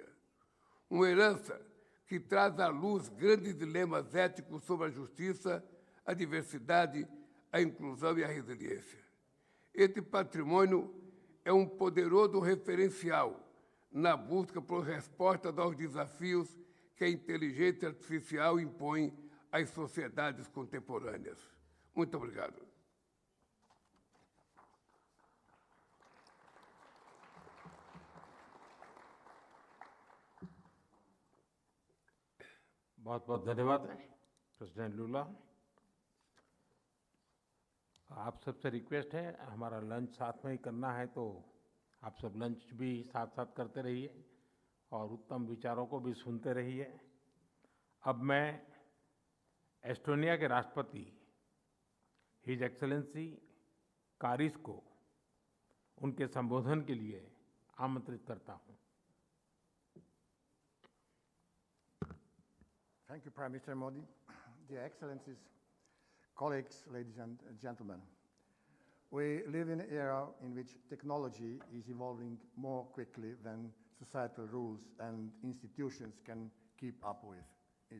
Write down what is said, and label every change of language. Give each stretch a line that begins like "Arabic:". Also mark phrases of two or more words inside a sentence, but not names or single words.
Portuguese: Uma herança que traz à luz grandes dilemas éticos sobre a justiça, a diversidade, a inclusão e a resiliência. Este patrimônio é um poderoso referencial na busca por respostas aos desafios que a inteligência artificial impõe às sociedades contemporâneas. Muito obrigado.
Hindi: बहुत बहुत धन्यवाद प्रेसिडेंट लूला। आप सबसे रिक्वेस्ट है, हमारा लंच साथ में ही करना है, तो आप सब लंच भी साथ साथ करते रहिए और उत्तम विचारों को भी सुनते रहिए। अब मैं एस्टोनिया के राष्ट्रपति
English: His Excellency
Hindi: कारिस को उनके संबोधन के लिए आमंत्रित करता हूं।
English: Thank you, Prime Minister Modi. Dear Excellencies, colleagues, ladies and gentlemen. We live in an era in which technology is evolving more quickly than societal rules and institutions can keep up with it.